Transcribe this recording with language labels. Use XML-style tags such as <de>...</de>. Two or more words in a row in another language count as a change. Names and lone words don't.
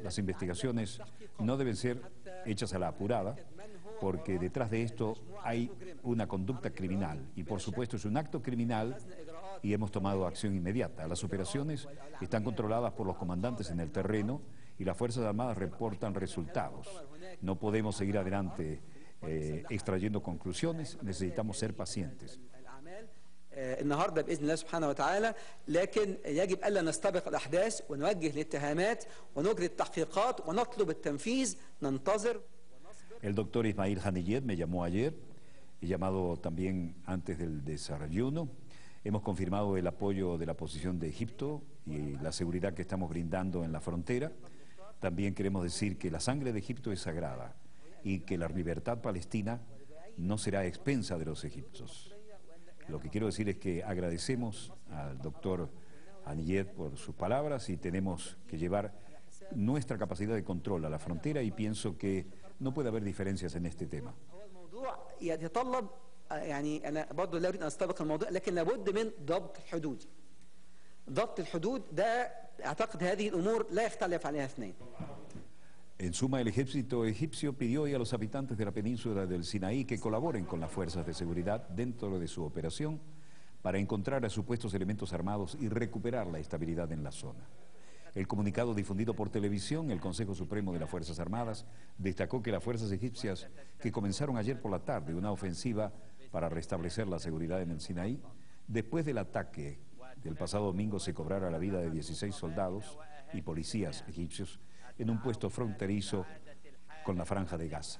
<es>Las investigaciones no deben ser hechas a la apurada, porque detrás de esto hay una conducta criminal y, por supuesto, es un acto criminal y hemos tomado acción inmediata. Las operaciones están controladas por los comandantes en el terreno y las Fuerzas Armadas reportan resultados. No podemos seguir adelante extrayendo conclusiones, necesitamos ser pacientes.</es> <ar>النهارده باذن الله سبحانه وتعالى، لكن يجب الا نستبق الاحداث ونوجه الاتهامات ونجري التحقيقات ونطلب التنفيذ، ننتظر.</ar> <es>El doctor Ismail Haniyeh me llamó ayer, he llamado también antes del desayuno. Hemos confirmado el apoyo de la posición de Egipto y la seguridad que estamos brindando en la frontera. También queremos decir que la sangre de Egipto es sagrada y que la libertad palestina no será a expensa de los egipcios. Lo que quiero decir es que agradecemos al doctor Haniyeh por sus palabras y tenemos que llevar nuestra capacidad de control a la frontera y pienso que no puede haber diferencias en este tema.</es> <ar>يعني أنا برضه لا أريد أن أستبق الموضوع، لكن لابد من ضبط الحدود. ضبط الحدود ده أعتقد هذه الأمور لا يختلف عليها اثنين.</ar> <es>En suma, el ejército egipcio pidió hoy a los habitantes de la península del Sinaí que colaboren con las fuerzas de seguridad dentro de su operación para encontrar a supuestos elementos armados y recuperar la estabilidad en la zona. El comunicado difundido por televisión, el Consejo Supremo de las Fuerzas Armadas destacó que las fuerzas egipcias que comenzaron ayer por la tarde una ofensiva para restablecer la seguridad en el Sinaí, después del ataque del pasado domingo se cobrara la vida de 16 soldados y policías egipcios en un puesto fronterizo con la Franja de Gaza.</es>